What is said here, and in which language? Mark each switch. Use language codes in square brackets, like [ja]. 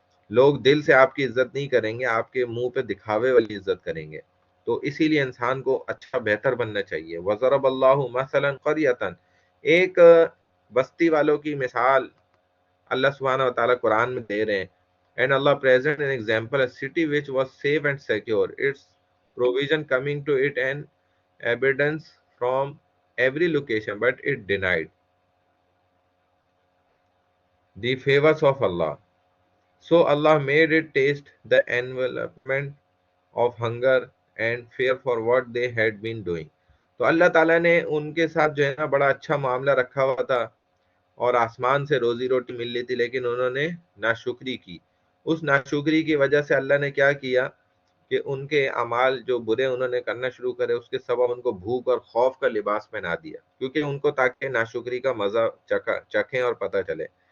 [ur] لوگ دل سے آپ کی عزت نہیں کریں گے، آپ کے منہ پہ دکھاوے والی عزت کریں گے۔ تو اسی لیے انسان کو اچھا بہتر بننا چاہیے۔ [ar] وَضَرَبَ اللَّهُ مَثَلًا قَرْيَةً، [ur] ایک بستی والوں کی مثال اللہ سبحانہ و تعالیٰ قرآن میں دے رہے ہیں۔ [en] And Allah present an example, a city which was safe and secure, its provision coming to it and abundance from every location, but it denied the favors of Allah. So Allah made it taste the envelopment of hunger and fear for what they had been doing. [ur] تو اللہ تعالیٰ نے ان کے ساتھ جو ہے نا بڑا اچھا معاملہ رکھا ہوا تھا، اور آسمان سے روزی روٹی مل رہی تھی، لیکن انہوں نے ناشکری کی۔ اس ناشکری کی وجہ سے اللہ نے کیا کیا کہ ان کے اعمال جو برے انہوں نے کرنا شروع کرے، اس کے سبب ان کو بھوک اور خوف کا لباس پہنا دیا، کیونکہ ان کو تاکہ ناشکری کا مزہ چکھیں اور پتہ چلے۔